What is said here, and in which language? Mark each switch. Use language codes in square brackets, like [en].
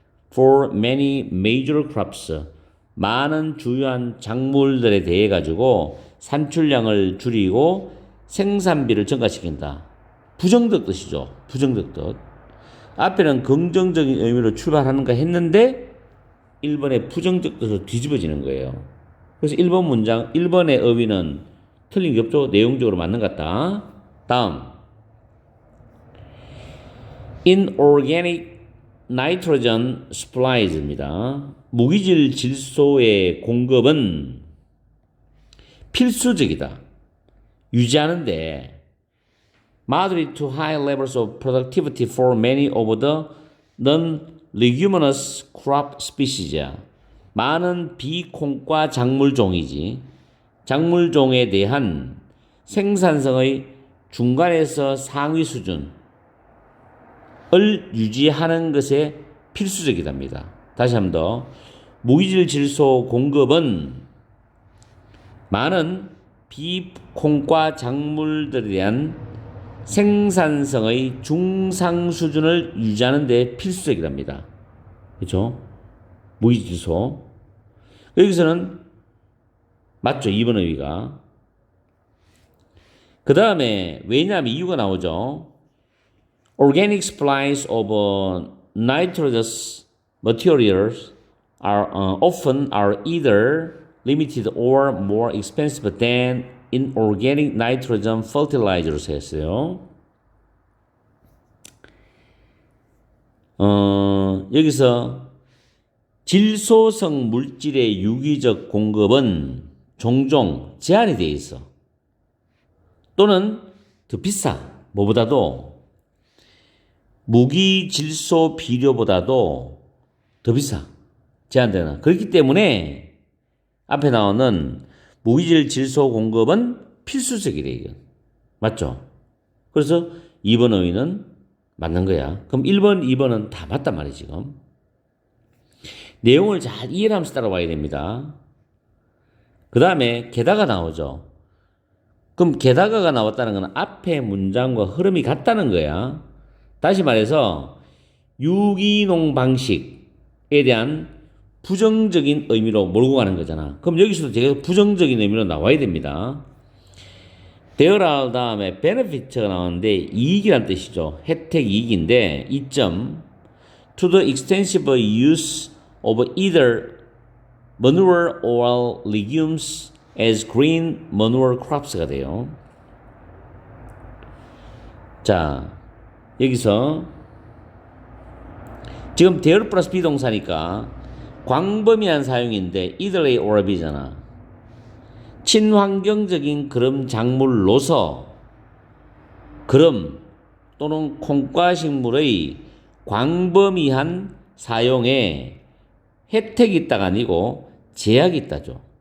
[en] For many major crops, [ko] 많은 주요한 작물들에 대해 가지고 산출량을 줄이고 생산비를 증가시킨다. 부정적 뜻이죠. 부정적 뜻. 앞에는 긍정적인 의미로 출발하는가 했는데 1번의 부정적 뜻으로 뒤집어지는 거예요. 그래서 1번 문장, 1번의 어휘는 틀린 게 없죠. 내용적으로 맞는 것 같다. 다음. [en] Inorganic nitrogen supplies입니다. [ko] 무기질 질소의 공급은 필수적이다. 유지하는데 [en] moderate to high levels of productivity for many of the non-leguminous crop species야. [ko] 많은 비콩과 작물종이지. 작물종에 대한 생산성의 중간에서 상위 수준을 유지하는 것에 필수적이답니다. 다시 한 번 더. 무기질 질소 공급은 많은 비콩과 작물들에 대한 생산성의 중상 수준을 유지하는 데 필수적이랍니다. 그렇죠? 무기질소. 여기서는 맞죠? 2번 의미가. 그 다음에 왜냐하면 이유가 나오죠. [en] Organic supplies of nitrogenous materials often are either limited or more expensive than inorganic nitrogen fertilizers 했어요. [ko] 여기서 질소성 물질의 유기적 공급은 종종 제한이 되어 있어. 또는 더 비싸. 뭐보다도 무기질소 비료보다도 더 비싸. 제한되는. 그렇기 때문에 앞에 나오는 무기질 질소 공급은 필수적이래, 이건. 맞죠? 그래서 2번 의의는 맞는 거야. 그럼 1번, 2번은 다 맞단 말이야, 지금. 내용을 잘 이해하면서 따라와야 됩니다. 그 다음에 게다가 나오죠. 그럼 게다가가 나왔다는 건 앞에 문장과 흐름이 같다는 거야. 다시 말해서 유기농 방식에 대한 부정적인 의미로 몰고 가는 거잖아. 그럼 여기서도 되게 부정적인 의미로 나와야 됩니다. there are 다음에 benefit가 나오는데 이익이란 뜻이죠. 혜택 이익인데 이점 [en] to the extensive use of either manure or legumes as green manure crops가 돼요. 자, [ko] 여기서 지금 there 플러스 비동사니까 광범위한 사용인데 either A or B잖아. 친환경적인 그름 작물로서 그름 또는 콩과식물의 광범위한 사용에 혜택이 있다가 아니고 제약이 있다죠.